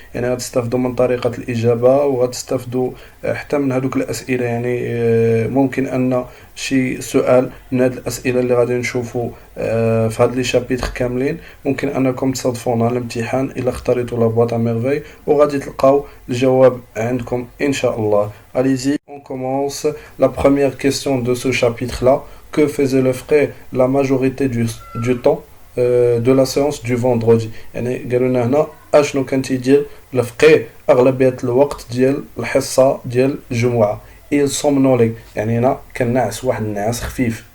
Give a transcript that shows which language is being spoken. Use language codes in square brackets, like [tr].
[ar] يعني غتستافدوا من طريقة الإجابة، وغتستافدوا حتى من هذوك الأسئلة. يعني ممكن أن شي سؤال من هاد الأسئلة اللي غادي نشوفوا في هاد لي شابيتر كاملين ممكن أنكم تصادفوا نهار الامتحان إلا اختاريتوا لا بواط ميرفي، وغادي تلقاو الجواب عندكم إن شاء الله. [fr] Allez-y, on commence la première question de ce chapitre-là. Que faisait le frère la majorité du temps de la séance du vendredi؟ [ar] يعني قالوا لنا هنا اشنو كان تيدير الفقيه اغلبيه الوقت ديال الحصه ديال الجمعه. [fr] il somnolait، [ar] يعني هنا كان ناعس، واحد النعاس خفيف.